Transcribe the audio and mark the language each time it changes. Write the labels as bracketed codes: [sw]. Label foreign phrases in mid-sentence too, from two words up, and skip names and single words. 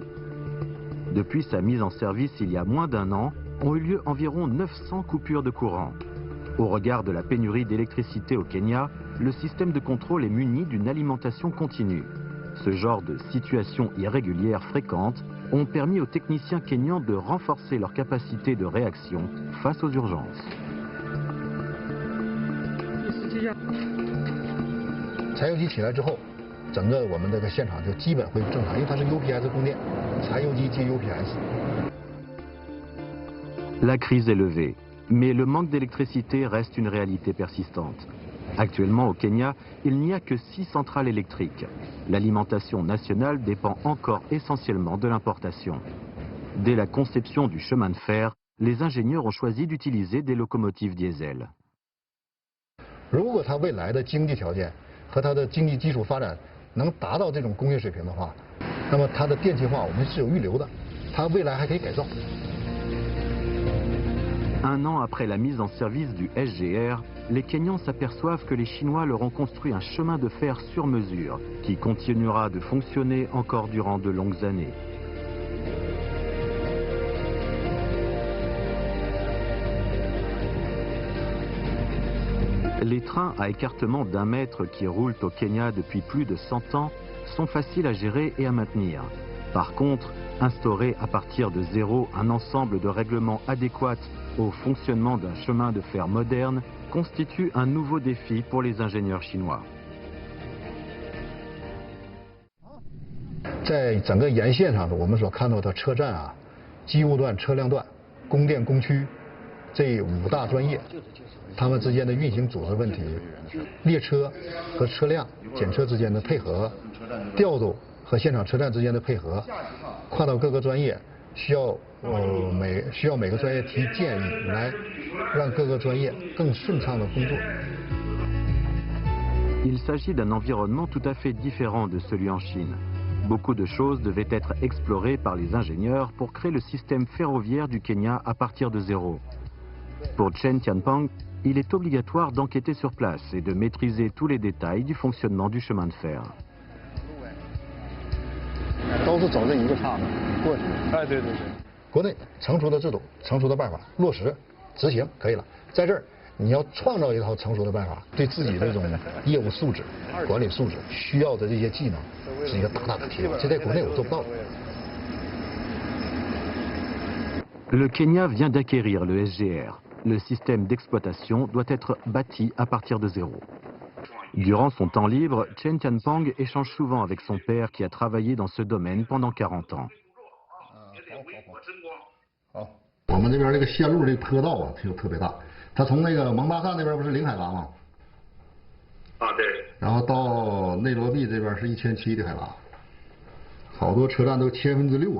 [fr] Depuis sa mise en service il y a moins d'un an, ont eu lieu environ 900 coupures de courant. Au regard de la pénurie d'électricité au Kenya, le système de contrôle est muni d'une alimentation continue. Ce genre de situations irrégulières fréquentes ont permis aux techniciens kenyans de renforcer leur capacité de réaction face aux urgences. [zh] 柴油机起来之后，整个我们这个现场就基本恢复正常，因为它是 UPS 供电，柴油机接 UPS。 [fr] La crise est levée, mais le manque d'électricité reste une réalité persistante. Actuellement au Kenya, il n'y a que 6 centrales électriques. L'alimentation nationale dépend encore essentiellement de l'importation. Dès la conception du chemin de fer, les ingénieurs ont choisi d'utiliser des locomotives diesel. [zh] 如果它未来的经济条件和它的经济基础发展能达到这种工业水平的话，那么它的电气化我们是有预留的，它未来还可以改造。 [fr] Un an après la mise en service du SGR, les Kenyans s'aperçoivent que les Chinois leur ont construit un chemin de fer sur mesure qui continuera de fonctionner encore durant de longues années. Les trains à écartement d'1 mètre qui roulent au Kenya depuis plus de 100 ans sont faciles à gérer et à maintenir. Par contre, instaurer à partir de zéro un ensemble de règlements adéquats au fonctionnement d'un chemin de fer moderne constitue un nouveau défi pour les ingénieurs chinois. [zh] 在整个沿线上，我们所看到的车站啊、机务段、车辆段、供电工区这5大专业，它们之间的运行组织问题、列车和车辆检测之间的配合、调度和现场车站之间的配合，跨到各个专业，需要每个专业提建议，来让各个专业更顺畅的工作。 [fr] Il s'agit d'un environnement tout à fait différent de celui en Chine. Beaucoup de choses devaient être explorées par les ingénieurs pour créer le système ferroviaire du Kenya à partir de zéro. Pour Chen Tianpong, il est obligatoire d'enquêter sur place et de maîtriser tous les détails du fonctionnement du chemin de fer. [zh] 都是走这一个岔子过去。哎，对对对。国内成熟的制度、成熟的办法落实执行可以了，在这儿你要创造一套成熟的办法，对自己这种业务素质、管理素质需要的这些技能是一个大大的提高，这在国内我做不到的。 [fr] Le Kenya vient d'acquérir le SGR. Le système d'exploitation doit être bâti à partir de zéro. Durant son temps libre, Chen Tianpong échange souvent avec son père qui a travaillé dans ce domaine pendant 40 ans. [zh] 我们这边这个线路这个坡道啊，就特别大。它从那个蒙巴萨那边不是0海拔吗？啊，对。然后到内罗毕这边是1700的海拔，好多车站都6%啊。